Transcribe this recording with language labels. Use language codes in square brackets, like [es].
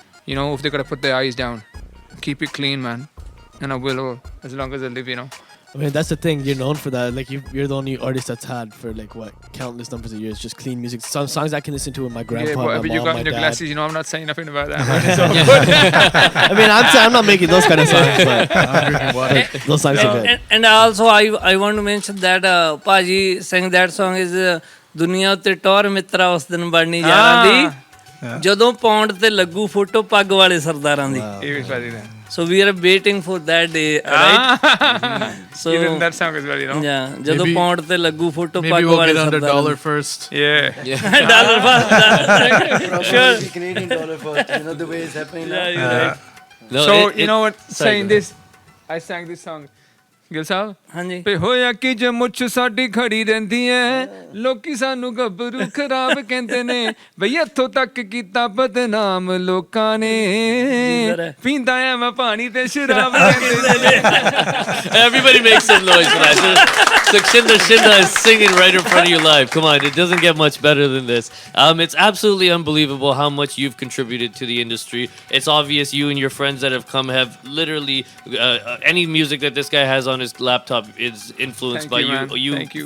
[en] You know, if they got to put their eyes down, keep it clean, man. And I will, as long as I live, you know. I mean, that's the thing. You're known for that. Like, you're the only artist that's had for like what countless numbers of years, just clean music. Some songs I can listen to with my grandpa, my mom, you got my in your dad. glasses, you know. I'm not saying nothing about that. I mean, I'm not making those kind of songs, but those songs are good. And also, I want to mention that Paji sang that song is [pa] ਦੁਨੀਆ ਉੱਤੇ ਟੌਰ ਮਿੱਤਰਾ ਉਸ ਦਿਨ ਬਣਨੀ ਯਾਰਾਂ ਦੀ ਜਦੋਂ pound ਤੇ ਲੱਗੂ ਫੋਟੋ ਪੱਗ ਵਾਲੇ ਸਰਦਾਰਾਂ ਦੀ ਇਹ ਵੀ ਫਾਦੀ ਨੇ [en] So we are waiting for that day, right? So that song as well, you know. [pa] Yeah, ਜਦੋਂ ਪੌਂਡ ਤੇ ਲੱਗੂ ਫੋਟੋ ਪੱਗ [en] Maybe we'll [pa] ਵਾਲੇ [en] get under [pa] ਸਰਦਾਰਾਂ [en] dollar first. Yeah. Dollar first. Sure. Canadian dollar first. You know the way it's happening now. Yeah, you're right. No, So you know what? Saying this, I sang this song. [pa] Gill ਸਾਹਿਬ ਹਾਂਜੀ ਤੇ ਹੋਇਆ ਕਿ ਜੇ ਮੁੱਛ ਸਾਡੀ ਖੜੀ ਰਹਿੰਦੀ ਐ ਲੋਕੀ ਸਾਨੂੰ ਗੱਭਰੂ ਖਰਾਬ ਕਹਿੰਦੇ ਨੇ ਬਈ ਇੱਥੋਂ ਤੱਕ ਕੀਤਾ ਬਦਨਾਮ ਲੋਕਾਂ ਨੇ ਪੀਂਦਾ ਐ ਮੈਂ ਪਾਣੀ ਤੇ ਸ਼ਰਾਬ ਕਹਿੰਦੇ ਨੇ [en] Everybody make some noise for that. Sukshinder Shinda is singing right in front of you live. Come on, it doesn't get much better than this. It's absolutely unbelievable how much you've contributed to the industry. It's obvious you and your friends that have come have literally any music that this guy has on his laptop is influenced by you.